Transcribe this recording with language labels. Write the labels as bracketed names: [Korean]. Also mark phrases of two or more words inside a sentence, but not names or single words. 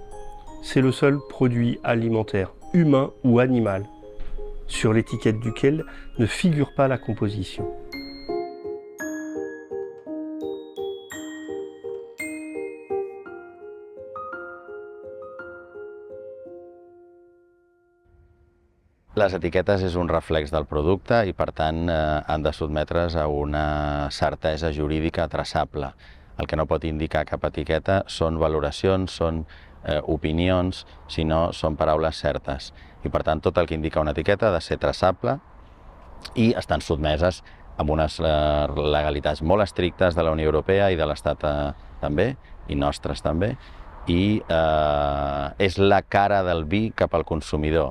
[French] C'est le seul produit alimentaire, humain ou animal, sur l'étiquette duquel ne figure pas la composition. [Catalan] Les etiquetes és un reflex del producte i, per tant, han de sotmetre's a una certesa jurídica traçable. El que no pot indicar cap etiqueta són valoracions, són opinions, sinó són paraules certes. I, per tant, tot el que indica una etiqueta ha de ser traçable i estan sotmeses a unes legalitats molt estrictes de la Unió Europea i de l'Estat també, i nostres també, i és la cara del vi cap al consumidor.